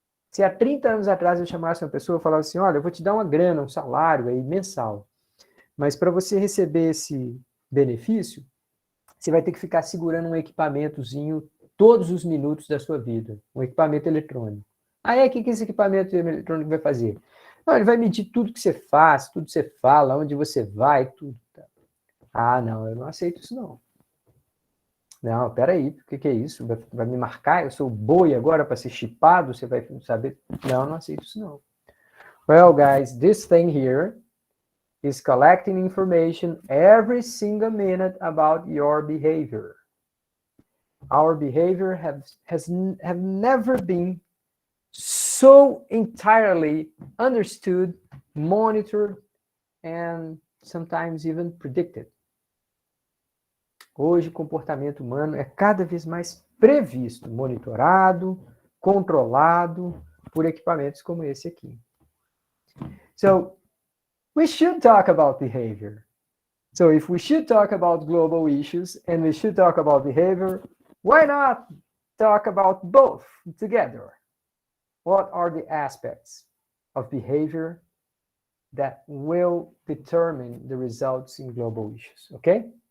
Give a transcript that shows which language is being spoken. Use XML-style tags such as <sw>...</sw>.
<pt>Se há 30 anos atrás eu chamasse uma pessoa e falasse assim, olha, eu vou te dar uma grana, um salário aí mensal, mas para você receber esse benefício, você vai ter que ficar segurando um equipamentozinho todos os minutos da sua vida, um equipamento eletrônico. Aí, o que esse equipamento eletrônico vai fazer? Não, ele vai medir tudo que você faz, tudo que você fala, onde você vai, tudo. Ah, não, eu não aceito isso não. Não, peraí, o que é isso? Vai me marcar? Eu sou boi agora para ser chipado? Você vai saber? Não, não aceito isso não.</pt> <en>Well, guys, this thing here is collecting information every single minute about your behavior. Our behavior have never been so entirely understood, monitored, and sometimes even predicted.</en> <pt>Hoje, o comportamento humano é cada vez mais previsto, monitorado, controlado por equipamentos como esse aqui.</pt> <en>So, we should talk about behavior. So, if we should talk about global issues and we should talk about behavior, why not talk about both together? What are the aspects of behavior that will determine the results in global issues? Okay?</en>